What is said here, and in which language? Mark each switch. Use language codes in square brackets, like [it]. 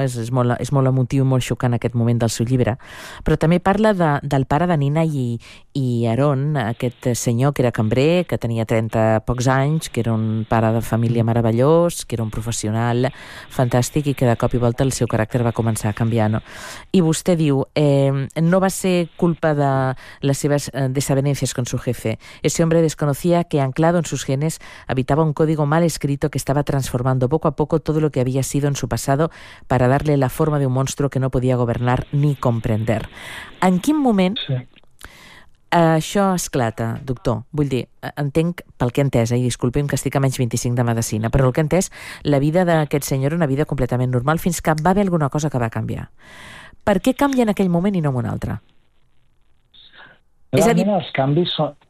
[ca] És molt emotiu, molt xocant aquest moment del seu llibre. Però també parla del pare de Nina i Aaron, aquest senyor que era cambrer, que tenia 30 pocs anys, que era un pare de família meravellós, que era un professional fantàstic i que de cop i volta el seu caràcter va començar a canviar, no? I vostè diu, no va ser culpa de les seves desavenències [es] con su jefe. Ese hombre desconocía que anclado en sus genes habitaba un código mal escrito que estaba transformando poco a poco todo lo que había sido en su pasado para darle la forma de un monstruo que no podía gobernar ni comprender. [ca] ¿En quin moment això esclata, doctor? Vull dir, entenc, pel que he entès, i disculpi'm que estic a menys 25 de medicina, però el que he entès, la vida d'aquest senyor era una vida completament normal fins que va haver alguna cosa que va canviar. Per què canvia en aquell moment i no en un altre? Realment, és a dir, els canvis són...